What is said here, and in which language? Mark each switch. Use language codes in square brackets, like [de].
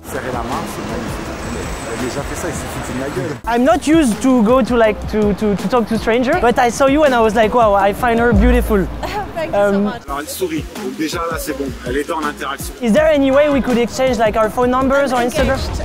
[fr] Serrer la main, c'est magnifique. Elle a déjà fait ça, il s'est foutu de ma gueule. [en] I'm not used to go to like to talk to stranger, but I saw you and I was like, wow, I find her beautiful. Thank you so much. [fr] Alors elle sourit, donc déjà là c'est bon, elle était en interaction. [en] Is there any way we could exchange like our phone numbers or Instagram?